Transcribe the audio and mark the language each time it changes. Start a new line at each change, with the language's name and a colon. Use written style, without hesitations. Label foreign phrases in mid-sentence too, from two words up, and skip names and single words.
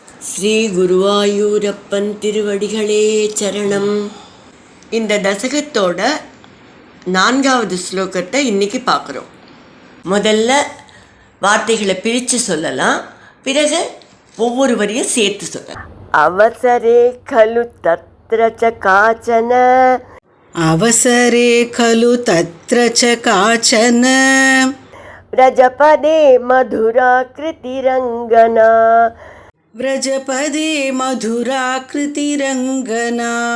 Tamil: ஸ்ரீ குருவாயூரப்பன் திருவடிகளே சரணம். இந்த தசகத்தோட 4வது ஸ்லோகத்தை இன்னைக்கு பார்க்குறோம். முதல்ல வார்த்தைகளை பிரித்து சொல்லலாம், பிறகு ஒவ்வொரு வரியும் சேர்த்து சொல்லலாம்.
Sanskrit: अवसरे खलु तत्र च काचन, अवसरे खलु तत्र च काचन, व्रजपदे मधुराकृतिरङ्गना, व्रजपदे मधुराकृतिरङ्गना,